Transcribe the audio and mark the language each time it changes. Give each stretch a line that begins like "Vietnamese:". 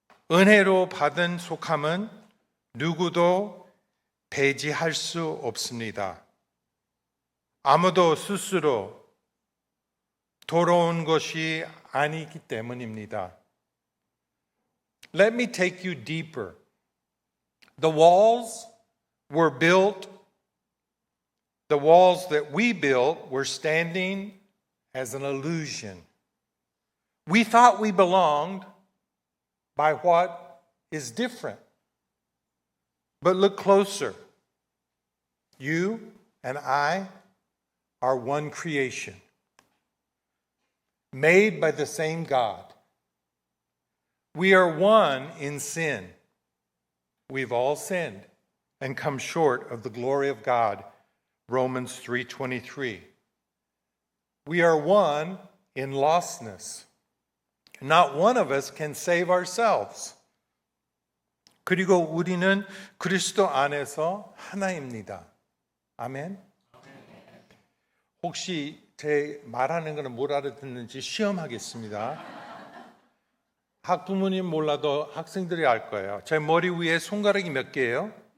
Korean: 은혜로 받은 속함은 누구도 배제할 수 없습니다. 아무도 스스로 돌아온 것이 아니기 때문입니다.
English: Let me take you deeper. The walls that we built were standing as an illusion. We thought we belonged by what is different. But look closer. You and I are one creation, made by the same God. We are one in sin. We've all sinned and come short of the glory of God, Romans 3:23. We are one in lostness. Not one of us can save ourselves.
Korean: 그리고 우리는 그리스도 안에서 하나입니다. 아멘. 혹시 제 말하는 거는 뭘 알아듣는지 시험하겠습니다. 학부모님 몰라도 학생들이 알 거예요. 제 머리 위에 손가락이 몇 개예요?